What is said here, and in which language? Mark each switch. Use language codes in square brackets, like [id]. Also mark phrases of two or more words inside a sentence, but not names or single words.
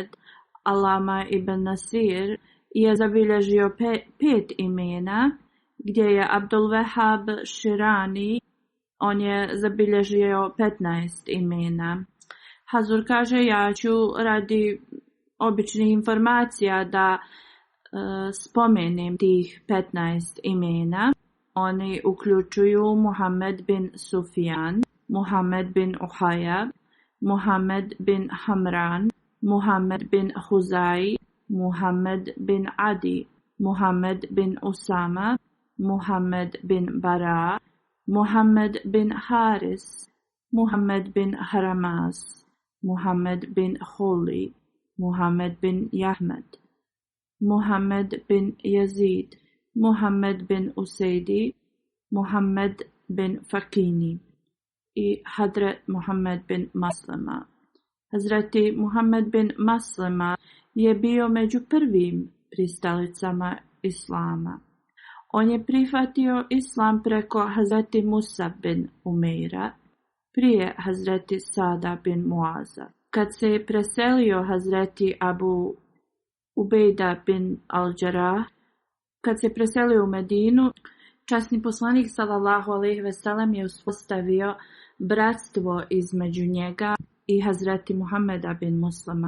[bs] Alama ibn Nasir je zabilježio 5 imena, gdje je Abdul Wahab Širani, on je zabilježio 15 imena. Hazur kaže, ja ću radi običnih informacija da spomenem tih 15 imena. Oni uključuju Muhammed bin Sufjan, Muhammed bin Uhajab, Muhammed bin Hamran, Muhammed bin Huzai, Muhammed bin Adi, Muhammed bin Usama, Muhammed bin Bara, Muhammed bin Haris, Muhammed bin Haramaz, Muhammed bin Khuli, Muhammed bin Yahmed, Muhammed bin Yazid, Muhammed bin Usaidi, Muhammed bin Fakini i Hadret Muhammed bin Maslama. Hazreti Muhammed bin Maslama je bio među prvim pristalicama Islama. On je prihvatio Islam preko Hazreti Musa bin Umeira, prije Hazreti Sada bin Muaza. Kad se je preselio Hazreti Abu Ubejda bin Al-Đarah, kad se preselio u Medinu, časni poslanik [ar] صلى الله عليه وسلم [bs] je uspostavio bratstvo između njega i Hazreti Muhammeda bin Maslama.